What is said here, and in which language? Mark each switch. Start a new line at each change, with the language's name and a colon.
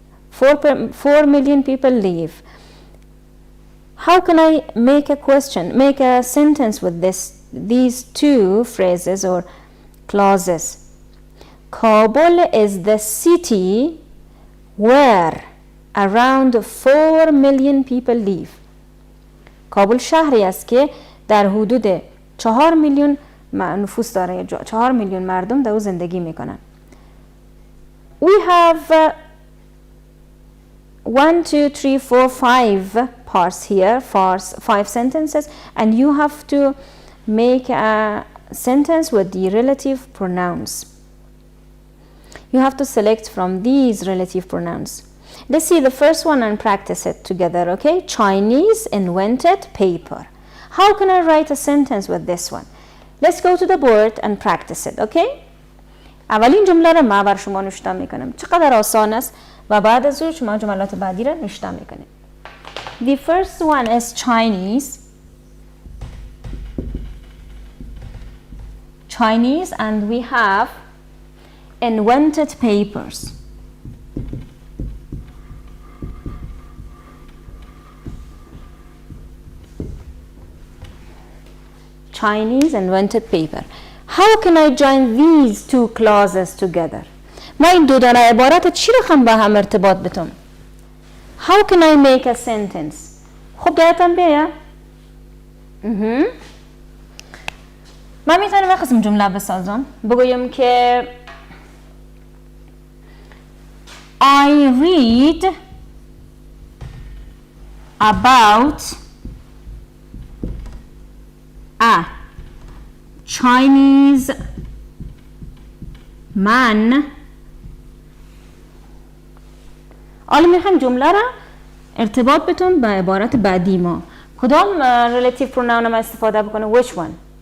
English: 4 million people live. How can I make a sentence with these two phrases or clauses? Kabul is the city where around 4 million people live.
Persian: کابل شهری است که در حدود 4 میلیون نفوس داره، 4 میلیون مردم در او زندگی میکنن.
English: We have 1, 2, 3, 4, 5 parts here, 5 sentences, and you have to make a sentence with the relative pronouns. You have to select from these relative pronouns. Let's see the first one and practice it together, okay? Chinese invented paper. How can I write a sentence with this one? Let's go to the board and practice it, okay?
Persian: اولین جمله رو ما بر شما نوشته میکنم. چقدر آسان است و بعد از اون شما جملات بعدی رو نوشته میکنید.
English: The first one is Chinese. Chinese, and we have invented papers. Chinese invented paper. How can I join these two clauses together?
Persian: ما این دو دانه عبارت چی رو با هم ارتباط بتم؟
English: How can I make a sentence?
Persian: خب دایتان بیا. من میتونم یک قسم جمله بسازم. بگویم که
English: I read about a Chinese man.
Persian: حالا میخوایم جمله را ارتباط بتون با عبارت بعدی ما. کدام relative pronoun ما استفاده بکنه؟
English: Which one?